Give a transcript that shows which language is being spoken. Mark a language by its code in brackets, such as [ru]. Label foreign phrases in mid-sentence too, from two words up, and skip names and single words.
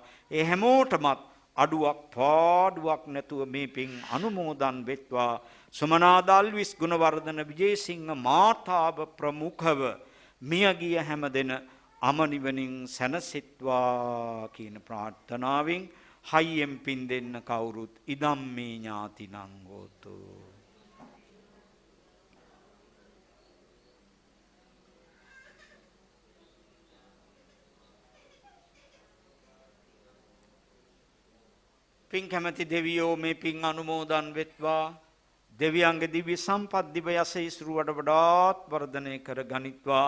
[si] ඒ හැමෝටමත් අඩුවක් පාඩුවක් නැතුව මේ පින් අනුමෝදන් වෙත්වා. සුමනා දල්විස් ගුණවර්ධන විජේසිංහ මාතාව ප්‍රමුඛව මියගිය හැම දෙන අමනිවනින් සැනසෙත්වා කියන ප්‍රාර්ථනාවෙන් හයියෙන් පින් දෙන්න කවුරුත් [pi] ඉදම් මේ ඥාතිනං හෝතු. [si] පින් කැමැති දෙවියෝ මේ පින් අනුමෝදන් වෙත්වා. දෙවියන්ගේ දිව්‍ය සම්පත් දිව යසීසුරු වඩාත් වර්ධනය කර ගනිත්වා.